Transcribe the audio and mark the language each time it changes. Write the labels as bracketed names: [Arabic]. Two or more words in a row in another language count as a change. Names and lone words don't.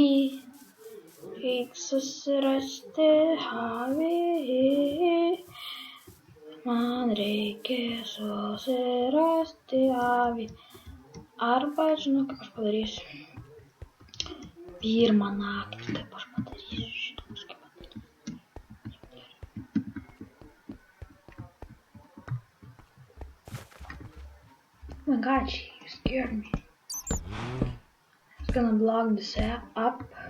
[Lithuanian] Reiks susirasti avį. Man reikia susirasti avį. Arba, žinau, kaip aš padarysiu. Pirmą naktį, kaip aš padarysiu šitą kažkaip padaryti. [English] Oh my god, you scared me. I'm just gonna block this up.